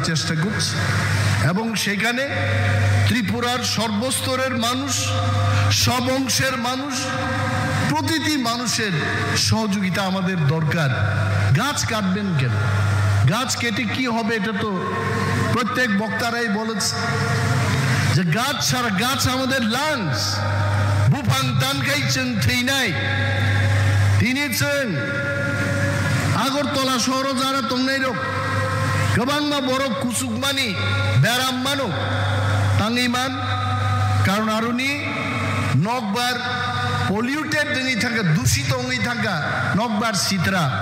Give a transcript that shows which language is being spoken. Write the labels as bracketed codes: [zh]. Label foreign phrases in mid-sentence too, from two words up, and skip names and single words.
[bn] চেষ্টা করছি এবং সেখানে ত্রিপুরার সর্বস্তরের মানুষ সব অংশের মানুষ প্রতিটি মানুষের সহযোগিতা আমাদের দরকার গাছ কাটবেন কেন গাছ কেটে কি হবে এটা তো প্রত্যেক বক্তারাই বলেছে যে গাছ ছাড়া গাছ আমাদের লাংস বুফাং [brx] बुफां तानखाय जों थैनाय दिनै जों आगरतला सहराव जारा दंनाय रक गोबां मा बर' कुसुकमानि बेराम मानो ताङैमान कारण आरुनि नकबार पल्यूटेड जोंनि थाखाय दूषित होङै थाखा नकबार सित्रा